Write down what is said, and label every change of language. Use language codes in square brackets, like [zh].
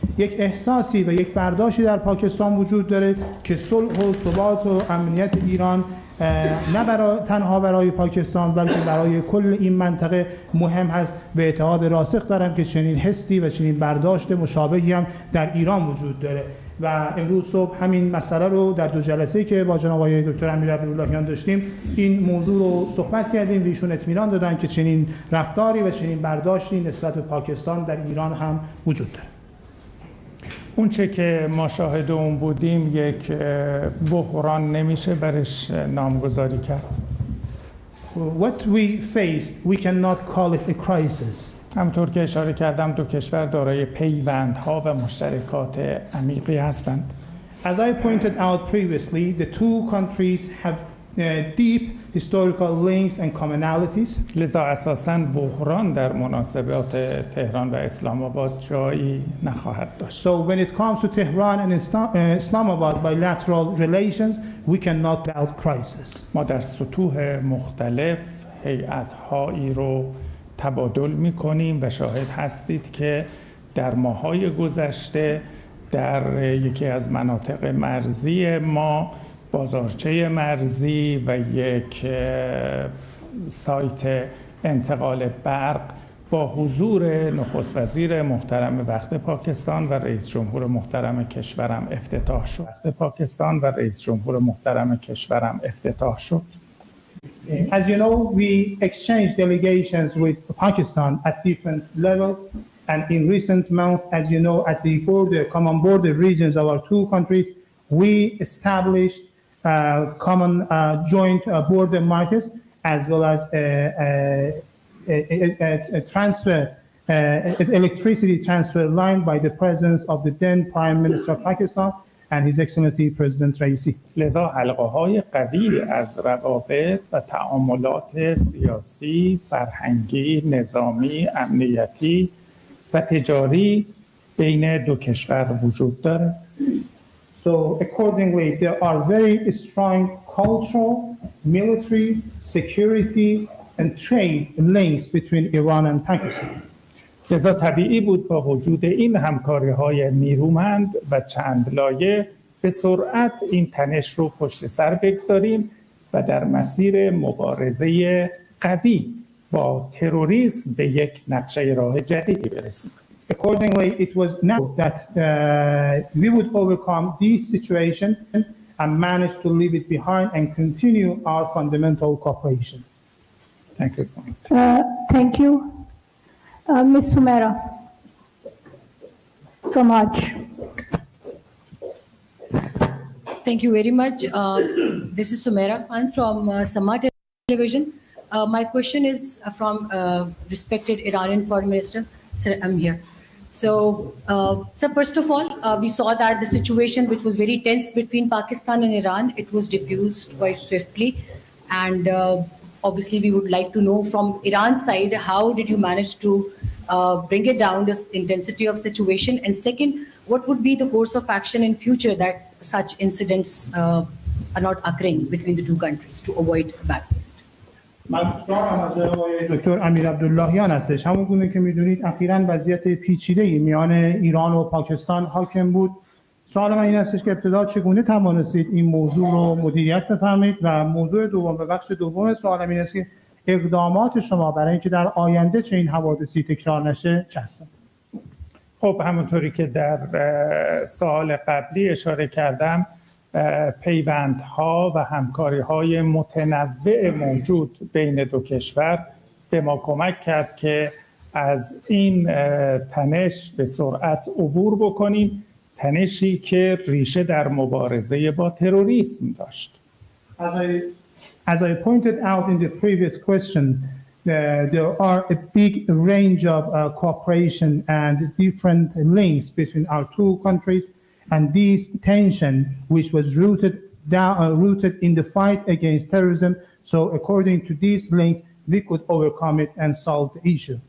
[fa] یک احساسی و یک برداشتی در پاکستان وجود داره که صلح و ثبات و امنیت ایران نه تنها برای پاکستان بلکه برای کل این منطقه مهم هست و اعتقاد راسخ دارم که چنین حسی و چنین برداشت مشابهی هم در ایران وجود داره و امروز صبح همین مسئله رو در دو جلسه‌ای که با جناب آقای دکتر امیر عبداللهیان داشتیم این موضوع رو صحبت کردیم و ایشون اطمینان دادن که چنین رفتاری و چنین برداشتی نسبت به پاکستان در ایران هم وجود داره. اون چه که ما شاهد اون بودیم یک بحران نمیشه برش نامگذاری کرد. [en] What we faced, we cannot call it a crisis. [fa] همطور که اشاره کردم دو کشور دارای پیوندها و مشترکات عمیقی هستند. [en] As I pointed out previously, the two countries have deep historical links and commonalities. [fa] لذا اساساً بحران در مناسبات تهران و اسلام آباد جایی نخواهد داشت. [en] So when it comes to Tehran and Islamabad bilateral relations, we cannot doubt crisis. [fa] ما در سطوح مختلف هیئت‌هایی رو تبادل می‌کنیم و شاهد هستید که در ماه‌های گذشته در یکی از مناطق مرزی ما بازارچه مرزی و یک سایت انتقال برق با حضور نخست وزیر محترم وقت پاکستان و رئیس جمهور محترم کشورم افتتاح شد. [en] As you know, we exchanged delegations with Pakistan at different levels, and in recent months, as you know, at the common border regions of our two countries, we established common joint border markets, as well as a transfer, electricity transfer line by the presence of the then Prime Minister of Pakistan and His Excellency President Raisi. [fa] لذا حلقه‌های قوی از روابط و تعاملات سیاسی، فرهنگی، نظامی، امنیتی و تجاری بین دو کشور وجود دارد. [en] So accordingly, there are very strong cultural, military, security, and trade links between Iran and Pakistan. [fa] لذا طبیعی بود با وجود این همکاری‌های نیرومند و چند لایه به سرعت این تنش رو پشت سر بگذاریم و در مسیر مبارزه قوی با تروریسم به یک نقشه راه جدیدی برسیم. [en] Accordingly, it was natural that we would overcome this situation and manage to leave it behind and continue our fundamental cooperation. Thank you so much. Thank you. Ms. Sumera from Hajj. Thank you very much. This is Sumera Khan from Samaj Television. My question is from respected Iranian Foreign Minister. Sir, I'm here. So, sir, first of all, we saw that the situation which was very tense between Pakistan and Iran, it was diffused quite swiftly. And obviously, we would like to know from Iran's side, how did you manage to bring it down, the intensity of situation? And second, what would be the course of action in future that such incidents are not occurring between the two countries to avoid backlash? [fa] من سوالم از آقای دکتر امیر عبداللهیان هستش. همون گونه که میدونید اخیراً وضعیت پیچیده‌ای میان ایران و پاکستان حاکم بود. سوال من این هستش که ابتدا چگونه توانستید این موضوع رو مدیریت بفرمایید و موضوع دوم و بخش دوم سوالم این است که اقدامات شما برای اینکه در آینده چه این حوادثی تکرار نشه چه هستند؟ خب همونطوری که در سوال قبلی اشاره کردم، پیوندها و همکاری‌های متنوع موجود بین دو کشور به ما کمک کرد که از این تنش به سرعت عبور بکنیم، تنشی که ریشه در مبارزه با تروریسم داشت. [en] As I pointed out in the previous question, there are a big range of cooperation and different links between our two countries, and this tension, which was rooted in the fight against terrorism, so according to these links, we could overcome it and solve the issue.